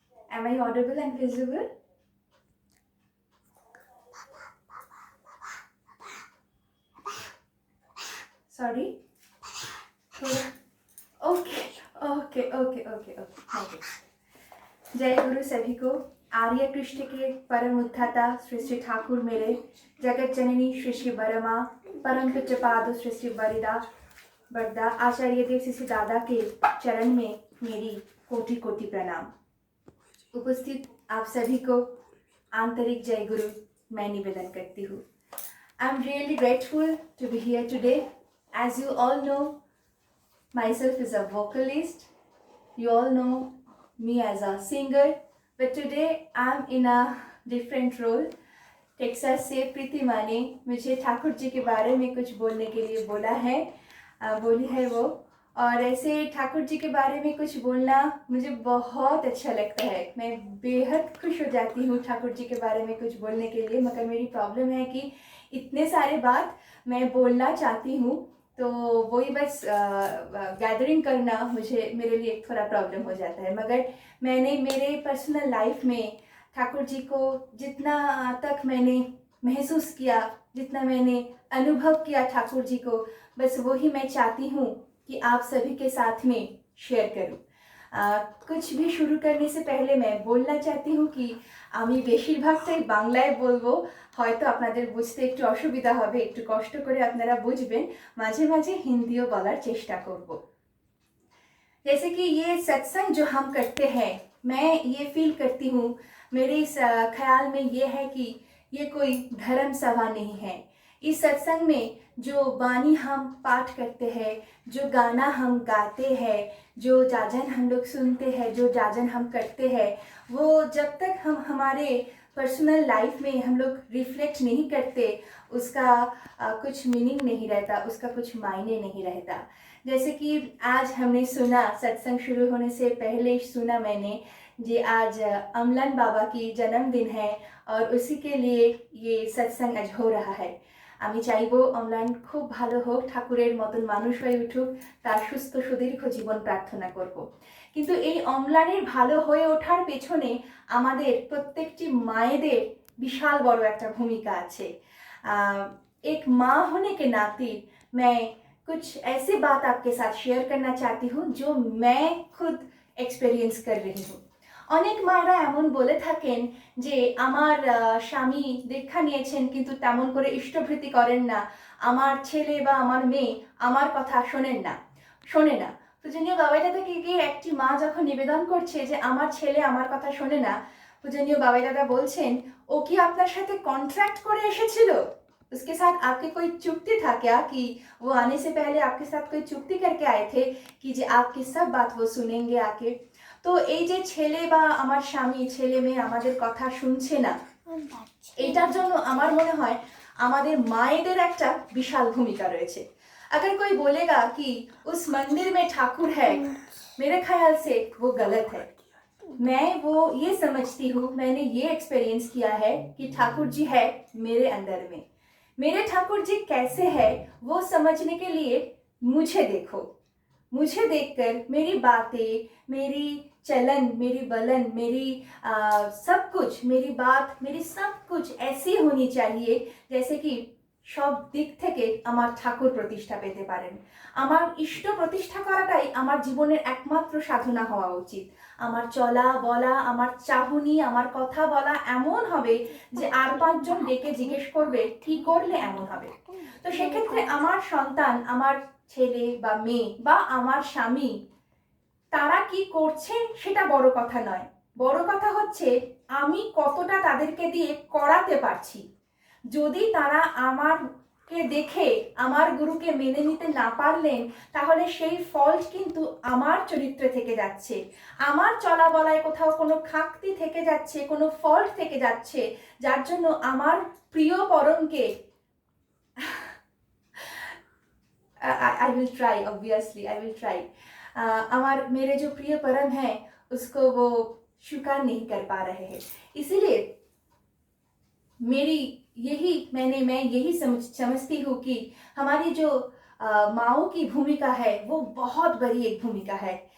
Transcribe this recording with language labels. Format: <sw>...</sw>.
<en>Am I audible and visible? Sorry? Okay, okay, okay, okay, okay.</en> <hi>जय गुरु सभी को। आर्य कृष्ण के परम उद्धाता श्री श्री ठाकुर मेरे, जगत जननी श्री श्री बरमा, परम पूज्य पाद श्री श्री बरिदा बरदा आचार्य देव श्री श्री दादा के चरण में मेरी कोटि कोटि प्रणाम। उपस्थित आप सभी को आंतरिक जय गुरु मैं निवेदन करती हूँ।</hi> <en>I am really grateful to be here today. As you all know, myself is a vocalist. You all know me as a singer, but today I'm in a different role.</en> <hi>Texas से प्रीतिमा ने मुझे ठाकुर जी के बारे में कुछ बोलने के लिए बोला है, बोली है वो। और ऐसे ठाकुर जी के बारे में कुछ बोलना मुझे बहुत अच्छा लगता है। मैं बेहद खुश हो जाती हूँ ठाकुर जी के बारे में कुछ बोलने के लिए, मगर मेरी प्रॉब्लम है कि इतने सारे बात मैं बोलना चाहती हूँ, तो वही बस गैदरिंग करना मेरे लिए थोड़ा प्रॉब्लम हो जाता है। मगर मैंने मेरे पर्सनल लाइफ में ठाकुर जी को जितना तक मैंने महसूस किया, जितना मैंने अनुभव किया ठाकुर जी को, बस वही मैं चाहती हूँ कि आप सभी के साथ में शेयर करूँ। कुछ भी शुरू करने से पहले मैं बोलना चाहती हूँ कि</hi> <bn>আমি বেশিরভাগটাই বাংলায় বলবো, হয়তো আপনাদের বুঝতে একটু অসুবিধা হবে, একটু কষ্ট করে আপনারা बुझबें, মাঝে মাঝে হিন্দিও বলার চেষ্টা করব।</bn> <hi>जैसे कि ये सत्संग जो हम करते हैं, मैं ये फील करती हूँ, मेरे इस ख्याल में ये है कि ये कोई धर्म सभा नहीं है। इस सत्संग में जो वाणी हम पाठ करते हैं, जो गाना हम गाते हैं, जो जाजन हम लोग सुनते हैं, जो जाजन हम करते हैं, वो जब तक हम हमारे पर्सनल लाइफ में हम लोग रिफ्लेक्ट नहीं करते, उसका कुछ मीनिंग नहीं रहता, उसका कुछ मायने नहीं रहता। जैसे कि आज हमने सुना, सत्संग शुरू होने से पहले सुना मैंने जी, आज अमलान बाबा की जन्मदिन है और उसी के लिए ये सत्संग आज हो रहा है।</hi> <bn>আমি চাইবো অমলান খুব ভালো হোক, ঠাকুরের মতন মানুষ হয়ে উঠুক, তার সুস্থ সুদীর্ঘ জীবন প্রার্থনা করব। কিন্তু এই অমলানের ভালো হয়ে ওঠার পেছনে আমাদের প্রত্যেকটি মায়েদের বিশাল বড় একটা ভূমিকা আছে।</bn> <hi>एक माँ होने के नाते मैं कुछ ऐसी बात आपके साथ शेयर करना चाहती हूँ जो मैं खुद एक्सपीरियंस कर रही हूँ।</hi> <bn>অনেক মায়েরা এমন বলে থাকেন যে আমার স্বামী দীক্ষা নিয়েছেন কিন্তু তেমন করে ইষ্টভৃতি করেন না, আমার ছেলে বা আমার মেয়ে আমার কথা শোনে না। পূজনীয় বাবাই দাদাকে গিয়ে একটি মা যখন নিবেদন করছে যে আমার ছেলে আমার কথা শোনে না, পূজনীয় বাবাই দাদা বলছেন, ও কি আপনার সাথে কন্ট্রাক্ট করে এসেছিল?</bn> <hi>उसके साथ आपके कोई चुक्ति था क्या कि वो आने से पहले आपके साथ कोई चुक्ति करके आए थे कि जी आपकी सब बात वो सुनेंगे आके?</hi> <bn>তো এই যে ছেলে বা আমার স্বামী, ছেলে মেয়ে আমাদের কথা শুনছে না, এটার জন্য আমার মনে হয় আমাদের মায়েদের একটা বিশাল ভূমিকা রয়েছে।</bn> <hi>अगर कोई बोलेगा कि उस मंदिर में ठाकुर है, मेरे ख्याल से वो गलत है। मैं वो ये समझती हूँ, मैंने ये एक्सपीरियंस किया है कि ठाकुर जी है मेरे अंदर में। मेरे ठाकुर जी कैसे है वो समझने के लिए मुझे देखो, मुझे देखकर मेरी बातें, मेरी चलन, मेरी बलन, मेरी सब कुछ, मेरी बात, मेरी सब कुछ ऐसी होनी चाहिए जैसे कि</hi> <bn>সব দিক থেকে আমার ঠাকুর প্রতিষ্ঠা পেতে পারেন। আমার ইষ্ট প্রতিষ্ঠা করাটাই আমার জীবনের একমাত্র সাধনা হওয়া উচিত। আমার চলা বলা, আমার চাহনি, আমার কথা বলা এমন হবে যে আর পাঁচজন ডেকে জিজ্ঞেস করবে কি করলে এমন হবে। তো সেক্ষেত্রে আমার সন্তান, আমার ছেলে বা মেয়ে বা আমার স্বামী, তারা কি করছে সেটা বড় কথা নয়। বড় কথা হচ্ছে আমি কতটা তাদেরকে দিয়ে করাতে পারছি। যদি তারা আমারকে দেখে আমার গুরুকে মেনে নিতে না পারলেন, তাহলে সেই ফল্ট কিন্তু আমার চরিত্রে থেকে যাচ্ছে, আমার চলা বলায় কোথাও কোনো খাকতি থেকে যাচ্ছে, কোনো ফল্ট থেকে যাচ্ছে, যার জন্য আমার প্রিয় পরমকে</bn> <en>I will try, obviously I will try.</en> <hi>मेरे जो प्रिय परम हैं उसको वो स्वीकार नहीं कर पा रहे हैं। इसीलिए मैं यही समझती हूँ कि हमारी जो माओं की भूमिका है वो बहुत बड़ी एक भूमिका है,</hi>